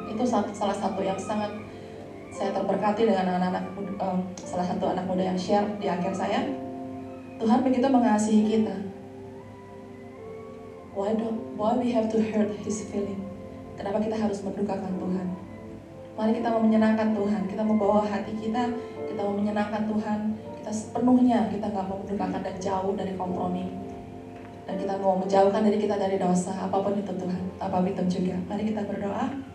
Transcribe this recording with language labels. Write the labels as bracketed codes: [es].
[id] Itu salah satu yang sangat saya terberkati dengan salah satu anak muda yang share di akhir saya. Tuhan begitu mengasihi kita. [en] Why we have to hurt His feeling? [id] Kenapa kita harus mendukakan Tuhan? Mari kita mau menyenangkan Tuhan. Kita mau bawa hati kita mau menyenangkan Tuhan. Kita sepenuhnya kita nggak mau mendukakan dan jauh dari kompromi. Dan kita mau menjauhkan diri kita dari dosa, apapun itu Tuhan, apapun itu juga. Mari kita berdoa.